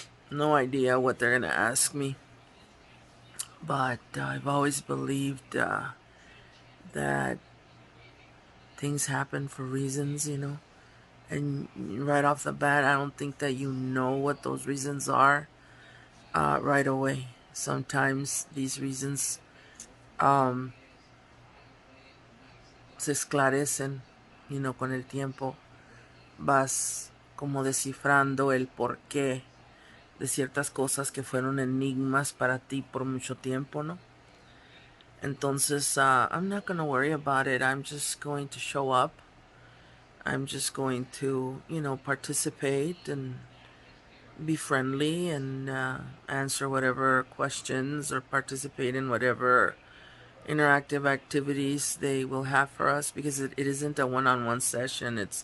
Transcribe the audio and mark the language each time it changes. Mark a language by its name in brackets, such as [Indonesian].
[English] No idea what they're gonna ask me. But I've always believed that things happen for reasons, And right off the bat, I don't think that you know what those reasons are right away. Sometimes these reasons [Spanish] se esclarecen, con el tiempo. Vas como descifrando el porqué de ciertas cosas que fueron enigmas para ti por mucho tiempo, ¿no? [English] Entonces, I'm not going to worry about it. I'm just going to show up. I'm just going to, participate and be friendly and answer whatever questions or participate in whatever interactive activities they will have for us, because it isn't a one-on-one session.